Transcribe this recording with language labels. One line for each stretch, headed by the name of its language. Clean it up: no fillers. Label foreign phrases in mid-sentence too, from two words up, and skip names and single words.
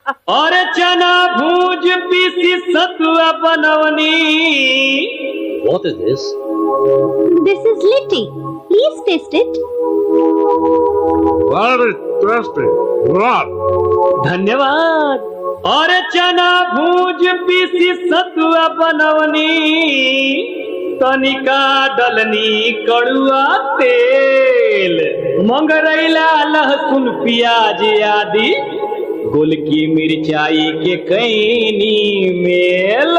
Bhojpuri: और चना भूज पीसी सतुआ बनवनी।
English: What is this? This is litti. Please taste it. Very tasty. Lot.
Bhojpuri: धन्यवाद। और चना भूज पीसी सतुआ बनवनी, तनिका डलनी कड़ुआ तेल, मंगरैला लहसुन प्याज आदि, गोलकी मिर्चाई के कैनी मेल।